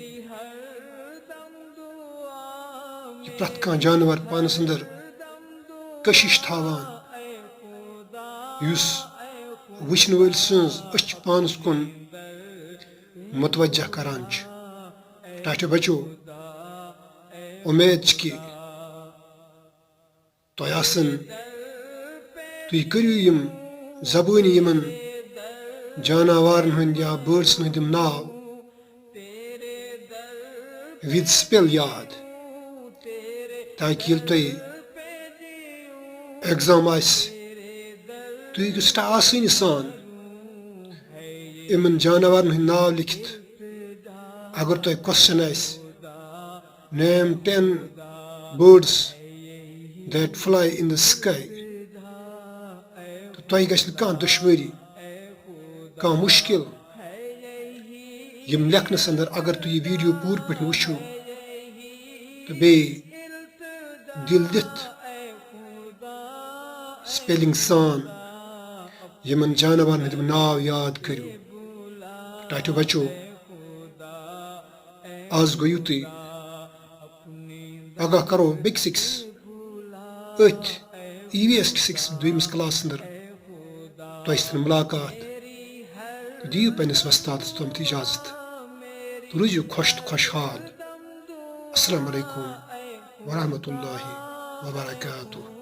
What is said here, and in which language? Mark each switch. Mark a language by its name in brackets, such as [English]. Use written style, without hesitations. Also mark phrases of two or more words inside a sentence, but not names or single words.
[Kashmiri] प्रत कह जानवर पानस अंदर कशिश थावान युस वुचन वल सज अच पानस कुन मुतवज्जह करान छ टाटो बच्चो उम्मीद छ कि तोय आसन तुई करियो यम ज़बानी यमन जानवर हंद या बर्ड्स हंद नाव [English] with spell [Kashmiri] याद ताकि ये तुई एग्जाम आस तुई गस्टा आसानी सान यमन जानवर हंद नाव लिखित अगर तुई क्वेश्चन आस [English] name 10 birds that fly in the sky [Kashmiri] तुई गछ कह दुश्वारी कह मुश्किल यम लेखनस अंदर अगर तु यह वीडियो पूर पे वुचो तो बे दिल दित स्पेलिंग सान यमन जानवर हंद नाव याद करो टाटो बच्चो आज गो युत पगह करो बिग 6 अथ EVS 6 दोयमिस क्लास अंदर तो मुलाकात दियो पन्निस वस्ताद तुम इजाजत तो रूजियो खुश तो खुशहाल। [Arabic] السلام عليكم ورحمة الله وبركاته.